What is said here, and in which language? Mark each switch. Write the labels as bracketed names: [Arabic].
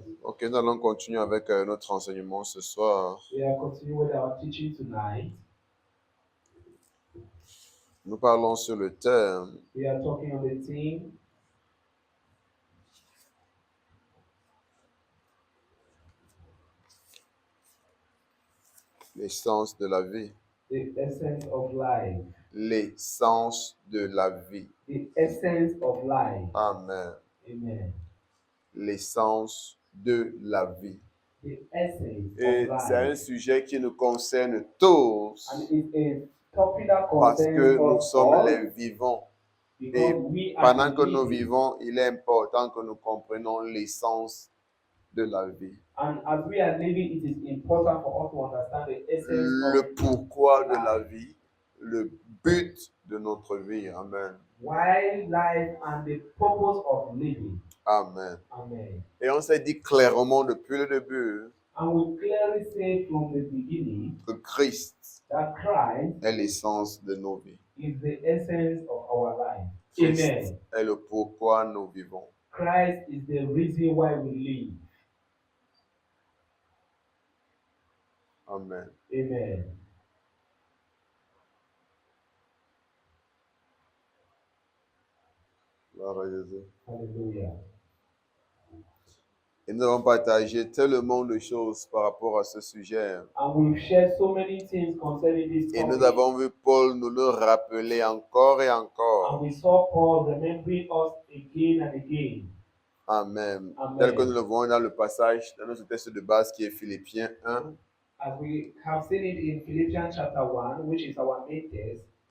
[French] Ok, nous allons continuer avec notre enseignement ce soir. [English] We are continuing with our teaching tonight. [French] Nous parlons sur le thème [English] We are talking on the theme, [French] l'essence de la vie. [English] the essence of life. [French] L'essence de la vie. [English] The essence of life. Amen. Amen. [French] L'essence de la vie. [English] The essence [French] Et [English] of [French] c'est un [English] life. [French] sujet qui nous concerne tous [English] And it's a topic that [French] parce [English] concerns [French] que nous [English] us [French] sommes [English] all [French] les vivants. Et [English] because we are [French] pendant que nous [English] living. [French] vivons, il est important que nous comprenions l'essence de la vie. [English] And as we are living, it is important for us to understand the essence [French] Le [English] of [French] pourquoi de la [English] life. [French] vie, le but de notre vie. Amen. [English] Why life and the purpose of living. Amen. Amen. [French] Et on s'est dit clairement depuis le début [English] And we clearly say from the beginning [French] que Christ [English] that Christ [French] est l'essence de nos vies. [English] is the essence of our life. [French] Christ [English] Amen. [French] est le pourquoi nous vivons. [English] Christ is the reason why we live. Amen. Amen. [French] Gloire à Jésus. [English] Hallelujah. [French] Et nous avons partagé tellement de choses par rapport à ce sujet. [English] And we've shared so many things concerning this [French] Et nous [English] topic. [French] avons vu Paul nous le rappeler encore et [English] And [French] encore. [English] we saw Paul remembering us again and again. Amen. Amen. [French] Tel que nous le voyons dans le passage, dans notre texte de base qui est Philippiens 1, [English] As we have seen it in Philippians chapter 1, which is our main text,